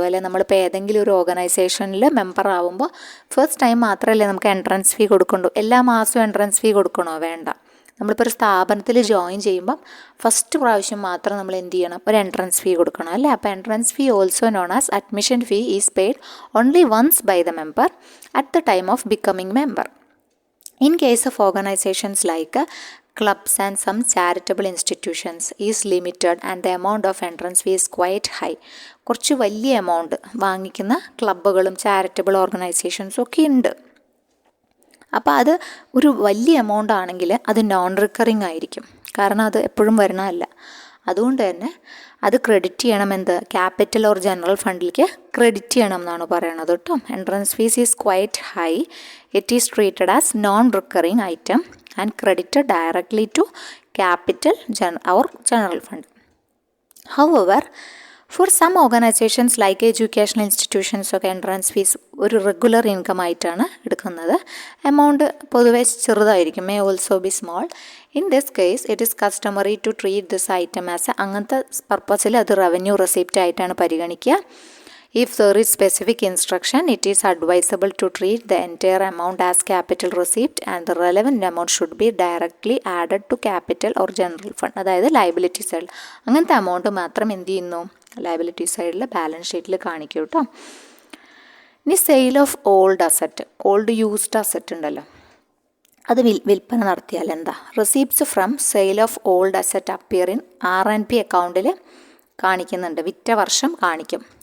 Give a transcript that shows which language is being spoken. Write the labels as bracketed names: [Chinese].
[Malayalam] അല്ലെങ്കിൽ നമ്മളിപ്പോൾ ഏതെങ്കിലും ഒരു ഓർഗനൈസേഷനിൽ മെമ്പർ ആവുമ്പോൾ ഫസ്റ്റ് ടൈം മാത്രമല്ലേ നമുക്ക് എൻട്രൻസ് ഫീ കൊടുക്കണ്ടു. എല്ലാ മാസവും എൻട്രൻസ് ഫീ കൊടുക്കണോ? വേണ്ട. നമ്മളിപ്പോൾ ഒരു സ്ഥാപനത്തിൽ ജോയിൻ ചെയ്യുമ്പം ഫസ്റ്റ് പ്രാവശ്യം മാത്രം നമ്മൾ എന്ത് ചെയ്യണം? ഒരു എൻട്രൻസ് ഫീ കൊടുക്കണം അല്ലേ? അപ്പോൾ [English] Entrance fee also known as admission fee is paid only once by the member at the time of becoming member. In case of organisations like clubs and some charitable institutions is limited and the amount of entrance fee is quite high. [Malayalam] കുറച്ച് വലിയ amount വാങ്ങിക്കുന്ന ക്ലബ്ബുകളും charitable ഓർഗനൈസേഷൻസും ഒക്കെ ഉണ്ട്. അപ്പോൾ അത് ഒരു വലിയ amount ആണെങ്കിൽ അത് നോൺ റിക്കറിങ് ആയിരിക്കും. കാരണം അത് എപ്പോഴും വരണമല്ല. അതുകൊണ്ട് തന്നെ അത് ക്രെഡിറ്റ് ചെയ്യണം. എന്ത്? ക്യാപിറ്റൽ ഓർ ജനറൽ ഫണ്ടിലേക്ക് ക്രെഡിറ്റ് ചെയ്യണം എന്നാണ് പറയണത് കേട്ടോ. [English] Entrance fees is quite high. It is treated as non recurring item and credited directly to capital or general fund. However, for some organisations like educational institutions [Malayalam] ഒക്കെ entrance fees ഒരു regular income ആയിട്ടാണ് എടുക്കുന്നത്. Amount പൊതുവെ ചെറുതായിരിക്കും, [English] May also be small. In this case it is customary to treat this item as [Malayalam] അങ്ങനത്തെ പർപ്പസിൽ അത് revenue receipt ആയിട്ടാണ് പരിഗണിക്കുക. [English] If there is specific instruction, it is advisable to treat the entire amount as capital receipt and the relevant amount should be directly added to capital or general fund. [Malayalam] അതായത് liability സൈഡിൽ അങ്ങനത്തെ amount മാത്രം എന്ത് ചെയ്യുന്നു, liability സൈഡിൽ balance ഷീറ്റിൽ കാണിക്കും കേട്ടോ. ഇനി sale of old asset, old used asset ഉണ്ടല്ലോ, അത് വിൽപ്പന നടത്തിയാൽ എന്താ? [English] receipts from sale of old asset appear in R&P അക്കൗണ്ടിൽ [Malayalam] കാണിക്കുന്നുണ്ട്, വിറ്റ വർഷം കാണിക്കും.